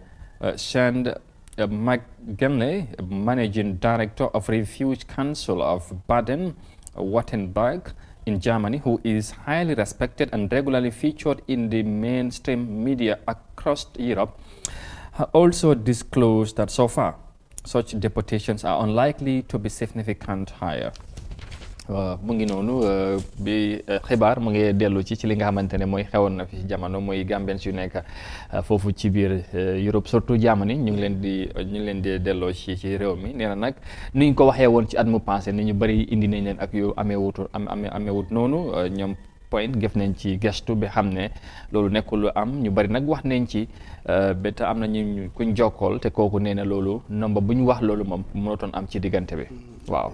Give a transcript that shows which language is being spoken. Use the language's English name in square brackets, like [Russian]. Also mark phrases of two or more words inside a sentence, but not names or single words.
[English] Shand McGinley, managing director of Refuge Council of Baden-Württemberg in Germany, who is highly respected and regularly featured in the mainstream media across Europe, also disclosed that so far such deportations are unlikely to be significant higher. [Wolof] mu ngi noonu bi xibaar mu ngi dellu ci li nga xamante ne mooy xewoon na fi jamono mooy Gambians yu nekk foofu ci biir Europe surtout Germany ñu ngi leen di delloo ci réew mi nee na nag ni ñu ko waxee woon ci at mu passé ni ñu bëri indi nañ leen ak yu ameewut noonu ñoom Point gëf nañ ci gestu bi xam ne loolu nekkul lu am ñu bëri nag wax nañ ci ba te am na ñu kuñ jokkool te kooku nee na loolu nomba bu ñu wax loolu moom mënatoon am ci diggante bi waaw.